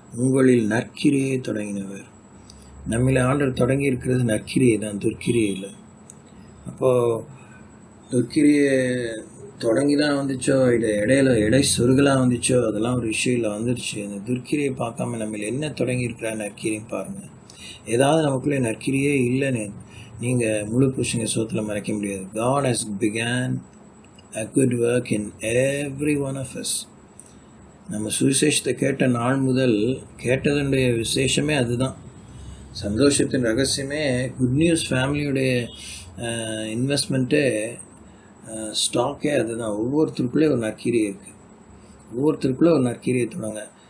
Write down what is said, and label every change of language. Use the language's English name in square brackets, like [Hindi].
[Tamil] உங்களில் நற்கிரியை தொடங்கினவர். நம்மளை ஆண்டவர் தொடங்கி இருக்கிறது நற்கிரியை தான், துர்க்கிரியை இல்லை. அப்போது துர்க்கிரியை தொடங்கி தான் வந்துச்சோ இடையில சொருகலாக வந்துச்சோ அதெல்லாம் ஒரு விஷயம் வந்துடுச்சு. அந்த துர்க்கிரியை பார்க்காம நம்ம என்ன தொடங்கியிருக்கிறா நற்கிரியும் பாருங்கள். ஏதாவது நமக்குள்ளே நற்கிரியே இல்லைன்னு நீங்கள் முழு புருஷங்க சோத்தில் மறைக்க முடியாது. [English] God has began a good work in every one of us. [Tamil] நம்ம சுவிசேஷத்தை கேட்ட நாள் முதல் கேட்டதனுடைய விசேஷமே அதுதான். சந்தோஷத்தின் ரகசியமே குட் நியூஸ் ஃபேமிலியுடைய இன்வெஸ்ட்மெண்ட்டே ஸ்டாக்கே அதுதான். ஒவ்வொருத்தருக்குள்ளே ஒரு நற்கிரியை இருக்குது. ஒவ்வொருத்தருக்குள்ளே ஒரு நற்கிரியை தொடங்க.